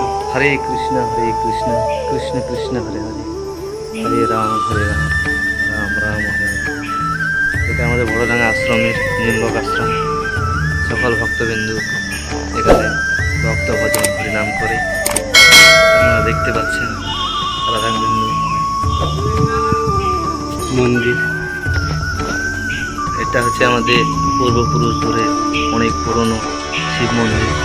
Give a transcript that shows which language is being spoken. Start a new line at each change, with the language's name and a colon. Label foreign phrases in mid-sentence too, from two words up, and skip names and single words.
Hindi: हरे कृष्ण कृष्ण कृष्ण हरे हरे हरे राम राम राम हरे हरे।
Bangla: এটা আমাদের বড়ডাঙ্গা আশ্রমের নিম্বক আশ্রম। সকল ভক্তবিন্দু এখানে ভক্ত ভজন হরিনাম করে আপনারা দেখতে পাচ্ছেন রাধাবিন্দু মন্দির। এটা হচ্ছে আমাদের পূর্বপুরুষ ধরে অনেক পুরনো শিব মন্দির।